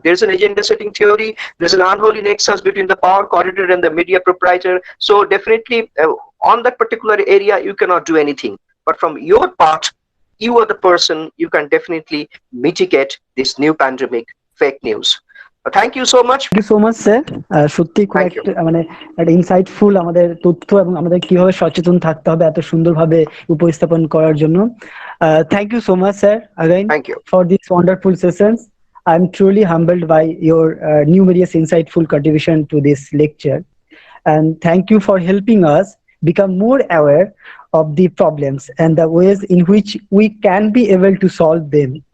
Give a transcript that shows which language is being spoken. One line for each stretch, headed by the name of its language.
English: There's an agenda setting theory. There's an unholy nexus between the power corridor and the media proprietor. So definitely on that particular area, you cannot do anything. But from your part, you are the person, you can definitely mitigate this new pandemic fake news. Thank you so much. Thank you so much, sir.
Bangla: সত্যি খুব মানে একটা insightful আমাদের তথ্য এবং আমাদের কিভাবে সচেতন থাকতে হবে এত সুন্দরভাবে উপস্থাপন করার জন্য।
English: Thank you so much, sir, again for these wonderful sessions. I'm truly humbled by your numerous insightful contribution to this lecture, and thank you for helping us become more aware of the problems and the ways in which we can be able to solve them.